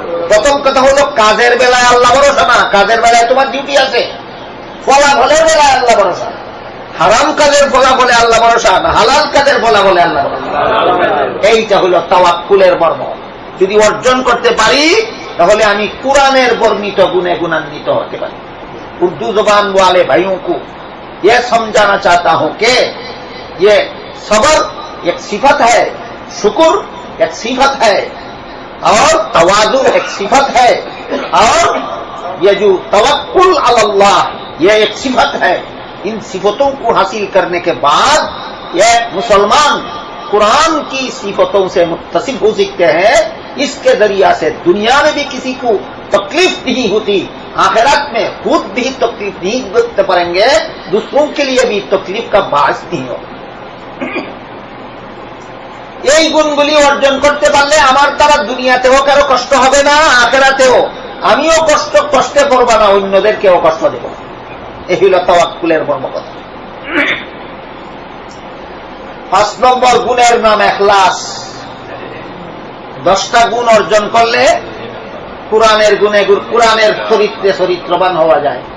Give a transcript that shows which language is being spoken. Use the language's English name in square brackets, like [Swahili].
[Bangla] প্রথম কথা হলো কাজের বেলায় আল্লাহ ভরসা না, কাজের বেলায় তোমার ডিউটি আছে। ফলাফলের বেলায় আল্লাহ ভরসা। হারাম কাজের ফলাফলে আল্লাহ ভরসা না হালাল কাজের ফলাফলে আল্লাহ ভরসা। এইটা হলো তাওয়াক্কুলের মর্ম। যদি অর্জন করতে পারি তাহলে আমি কুরআনের বর্ণিত গুণে গুণান্বিত হতে পারি। [Hindi] उर्दू जुबान वाले भाइयों को यह समझाना चाहता हूं कि ये सबर एक सिफत है, शुक्र एक सिफत है, और तवाज़ु एक सिफत है, और ये जो तवक्कुल अल्लाह ये एक सिफत है। इन सिफतों को हासिल करने के बाद ये मुसलमान कुरान की सिफतों से मुत्तसिफ हो सकते हैं। इसके जरिया से दुनिया में भी किसी को तकलीफ नहीं होती, आखिरत में खुद भी तकलीफ नहीं भुगतते पड़ेंगे, दूसरों के लिए भी तकलीफ का बास नहीं हो। [Bangla] এই গুণগুলি অর্জন করতে পারলে আমার দ্বারা দুনিয়াতেও কারো কষ্ট হবে না, আখিরাতেও আমিও কষ্টে পড়ব না, অন্যদেরকেও কষ্ট দেব। এই হলো তাওয়াক্কুলের মর্ম কথা। 5 নম্বর গুণের নাম ইখলাস। 10টা গুণ অর্জন করলে কুরআনের গুণে কুরআনের চরিত্রে চরিত্রবান হওয়া যায়।